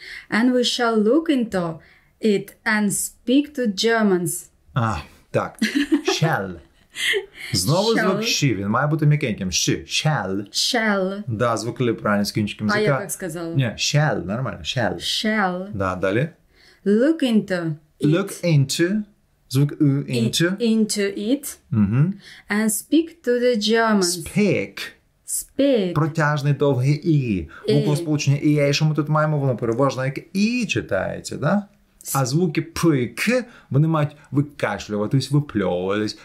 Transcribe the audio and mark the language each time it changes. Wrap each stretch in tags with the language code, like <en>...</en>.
<en>And we shall look into it and speak to Germans.</en> <uk>Так. Shall. Знову звук «щі», він має бути м'якеньким. «Щі», shall. Да, звук «л» правильно з кінчиком язика. А я як сказала? Ні, shall, нормально, shall. Да, далі.</uk> <en>Look into</en> <uk>звук into.</uk> <en>Into it. And speak to the Germans. Speak.</en> <uk>Протяжний довгий «і». Буква сполучення «і», що ми тут маємо, воно переважно як «і» читається, да? А звуки «п» і «к» вони мають викашлюватись, випльовуватись.</uk>